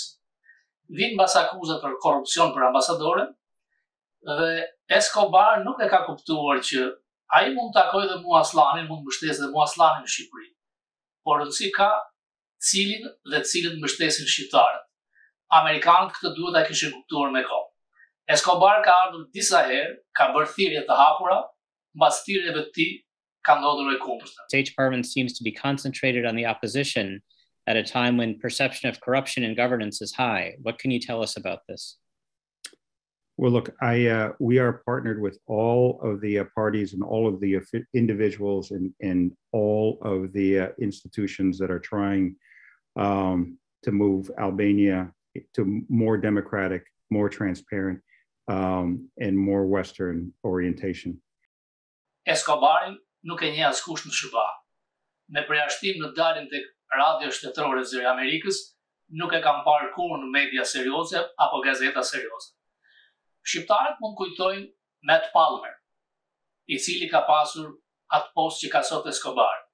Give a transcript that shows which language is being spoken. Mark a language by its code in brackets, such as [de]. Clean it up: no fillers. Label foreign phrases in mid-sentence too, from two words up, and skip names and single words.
[sq] Vinë mbas akuzat për korrupsion për ambasadore, dhe Escobar nuk e ka kuptuar që ai mund të takojë dhe Muaslanin, mund mbështesë dhe Muaslanin në Shqipëri. Por rëndësi ka cilin dhe cilët mbështesin shqiptarët. Amerikanët këtë duhet ta kishin kuptuar me kohë. Escobar ka ardhur disa herë, ka bërë thirrje të hapura, mbas thirrjeve të tij ka ndodhur e kundërta. [en] State Department seems to be concentrated on the opposition at a time when perception of corruption in governance is high. What can you tell us about this? Well, look, we are partnered with all of the parties and all of the individuals and all of the institutions that are trying to move Albania to more democratic, more transparent, and more Western orientation. [sq] Escobarin nuk e njeh askush në SBA. Me përjashtim në daljen tek radio shtetërore e Zëri Amerikës, nuk e kam parë kurrë në media serioze apo gazeta serioze. Shqiptarët mund kujtojnë Matt Palmer, i cili ka pasur atë postë që ka sot Escobar.